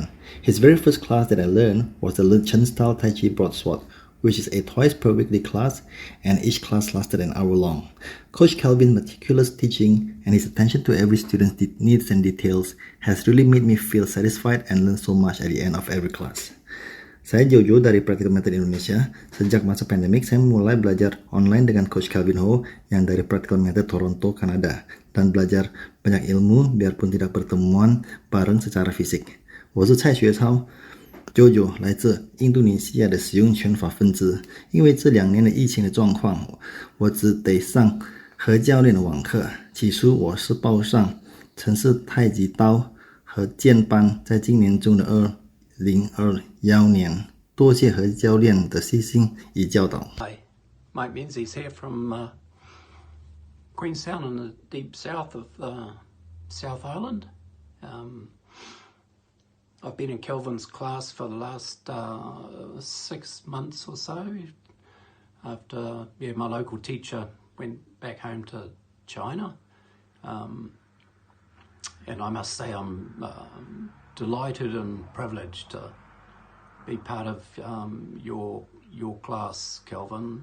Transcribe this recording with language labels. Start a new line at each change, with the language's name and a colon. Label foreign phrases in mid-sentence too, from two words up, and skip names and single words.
English: His very first class that I learned was the Chen Zhonghua Taiji broadsword, which is a twice per weekly class, and each class lasted an hour long. Coach Kelvin's meticulous teaching and his attention to every student's needs and details has really made me feel satisfied and learn so much at the end of every class.
Indonesian: Saya Jojo dari Practical Method Indonesia. Sejak masa pandemik, saya mulai belajar online dengan Coach Kelvin Ho yang dari Practical Method Toronto, Kanada, dan belajar banyak ilmu biarpun tidak pertemuan bareng secara fisik.
Chinese: 我是蔡学超 Jojo 来自印度尼西亚的使用拳法分支。因为这2年的疫情的状况，我只得上和教练的网课。起初我是报上城市太极刀和剑班，在今年中的2021年，多谢何教练的悉心与教导。
English: Hi, Mike Menzies here from Queenstown in the deep south of South Island. I've been in Kelvin's class for the last 6 months or so. After my local teacher went back home to China, and I must say I'm delighted and privileged to be part of your class, Kelvin.